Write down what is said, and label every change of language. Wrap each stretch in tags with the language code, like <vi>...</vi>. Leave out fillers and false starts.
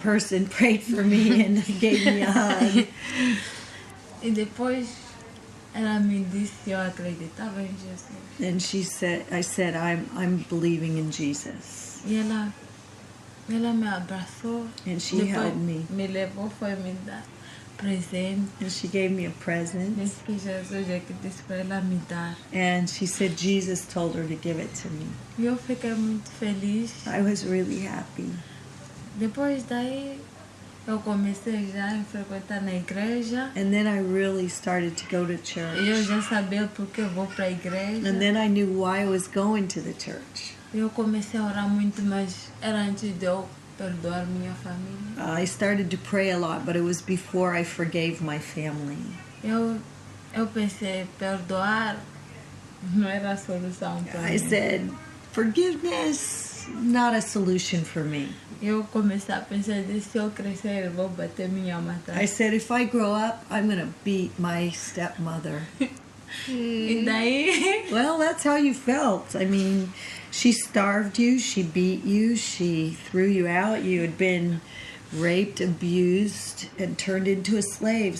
<en>person prayed for me and gave me a hug.</en> <pt>E depois ela me disse, eu acreditava em Jesus.</pt> <en>And I said, I'm believing in Jesus.</en> <pt>E ela me abraçou.</pt> <en>And she</en> <pt>Depois</pt> <en>held me.</en> <pt>me levou, foi me dar presente.</pt> <en>And she gave me a present.</en> <pt>Disse que Jesus é que disse para ela me dar.</pt> <en>And she said Jesus told her to give it to me.</en> <pt>E eu fiquei muito feliz.</pt> <en>I was really happy.</en> <pt>Depois daí, eu comecei já a frequentar na igreja.</pt> <en>And then I really started to go to</en> <pt>E eu</pt> <en>church.</en> <pt>já sabia porque eu vou para a igreja.</pt> <en>And then I knew why I was going to the church.</en> <pt>Eu comecei a orar muito, mas era antes de eu perdoar minha família.</pt> <en>I started to pray a lot, but it was before I forgave my family.</en> <pt>Eu pensei, perdoar não era a solução para</pt> <en>I</en> <pt>mim.</pt> <en>said, forgiveness, not a solution for me.</en> <pt>Eu comecei a pensar, se eu crescer, eu vou bater minha mãe.</pt> <en>I said, if I grow up, I'm going to beat my stepmother.</en> <pt>E daí,</pt> <en>Well, that's how you felt. I mean, she starved you, she beat you, she threw you out. You had been raped, abused, and turned into a slave.</en>